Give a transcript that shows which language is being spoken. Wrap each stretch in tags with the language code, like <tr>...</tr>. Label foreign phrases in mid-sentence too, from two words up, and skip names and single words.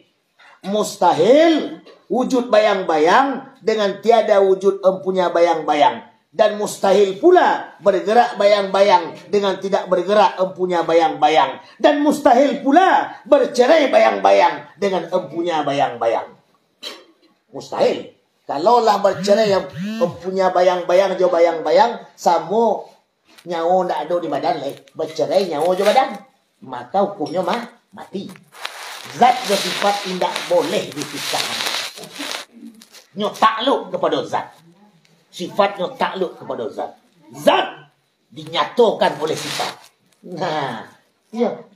<ms>Mustahil wujud bayang-bayang dengan tiada wujud empunya bayang-bayang. Dan mustahil pula bergerak bayang-bayang dengan tidak bergerak empunya bayang-bayang. Dan mustahil pula bercerai bayang-bayang dengan empunya bayang-bayang. Mustahil. Kalaulah bercerai yang empunya bayang-bayang jo bayang-bayang, sama nyawa tak ada di badan leh. Bercerai nyawa jo badan, maka hukumnya mati. Zat dan sifat tidak boleh dipisahkan. Nyo takluk kepada zat. Sifatnya takluk kepada zat. Zat dinyatakan oleh sifat. Nah, ya.</ms>